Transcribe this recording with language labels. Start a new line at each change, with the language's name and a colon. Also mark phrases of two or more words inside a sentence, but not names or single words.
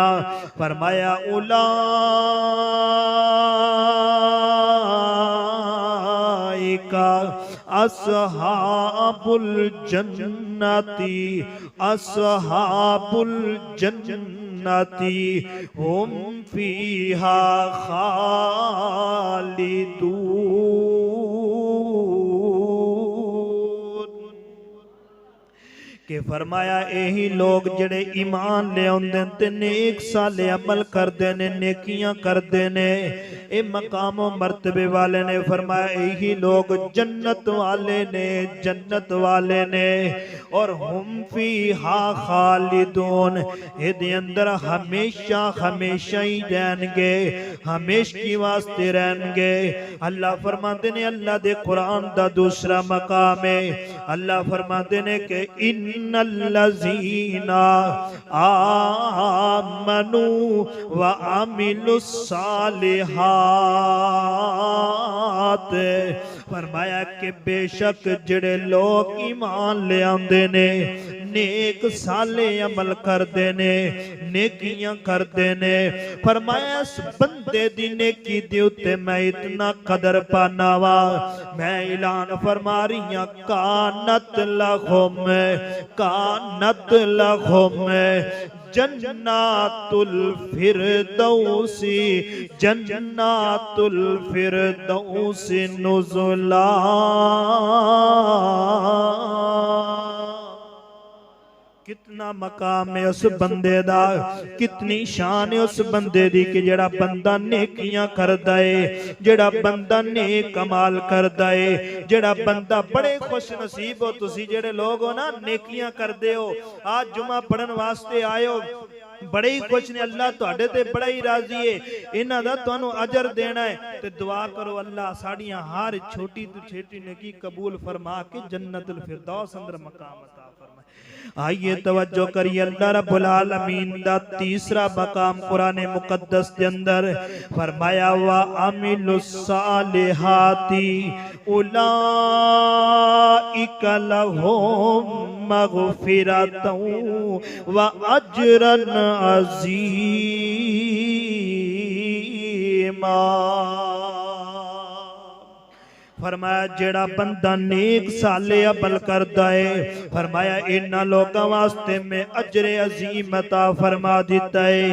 Arabic: فرمایا أولئك أصحاب الجنة، أصحاب الجنة هم فيها خالدون.
Punjabi: کہ فرمایا ایہی لوک جیہڑے ایمان لے آؤندے تے نیک صالح عمل کردے نے، نیکیاں کردے نے، ایہہ مقام مرتبے والے نے. فرمایا ایہی لوک جنت والے نے، جنت والے نے. اور
Arabic: هم فيها خالدون,
Punjabi: ایہدے اندر ہمیشہ ہمیشہ ای رہنگے، ہمیشہ واسطے رہنگے. اللہ فرماتے نے، اللہ دے قرآن دا دوجا مقام ہے، اللہ فرماتے نے کہ
Arabic: إن الذين آمنوا وعملوا الصالحات.
Punjabi: فرمایا کہ بیشک جیہڑے لوک ایمان لے آندے نے، نیک صالح عمل کردے نے، نیکیاں کردے نے. فرمایا اس بندے دی نیکی دے اتے میں اتنا قدر پانا واں، میں اعلان فرما رہی ہوں
Arabic: كانت لهم، كانت لهم جنات الفردوس، جنات الفردوس نزلا.
Punjabi: کتنا مقام ہے اس بندے دا، کتنی شان ہے اس بندے دی کہ جیہڑا بندہ نیکیاں کردا ہے، جیہڑا بندہ نیک کمال کردا ہے، جیہڑا بندہ بڑے خوش نصیب ہو تسی جیہڑے لوک ہو نا نیکیاں کردے ہو. اج جمعہ پڑھن واسطے آئیو، بڑے ای خوش نے، اللہ تہاڈے تے بڑا ای راضی ہے، ایہناں دا تہانوں اجر دینا ہے. تے دعا کرو اللہ ساڈیاں ہر چھوٹی توں چھوٹی نیکی قبول فرما کے جنت الفردوس اندر مقام عطا فرمائے. آئیے توجہ کریئے,
Arabic: الله رب العالمين
Punjabi: دا تیسرا مقام قرآن مقدس کے اندر فرمایا
Arabic: وعملوا الصالحات أولئك لهم مغفرة وأجرا عظيما.
Punjabi: فرمایا جیہڑا بندہ نیک صالح عمل کردا ہے، فرمایا ایہناں لوکاں واسطے میں اجرِ عظیم عطا فرما دتا ہے.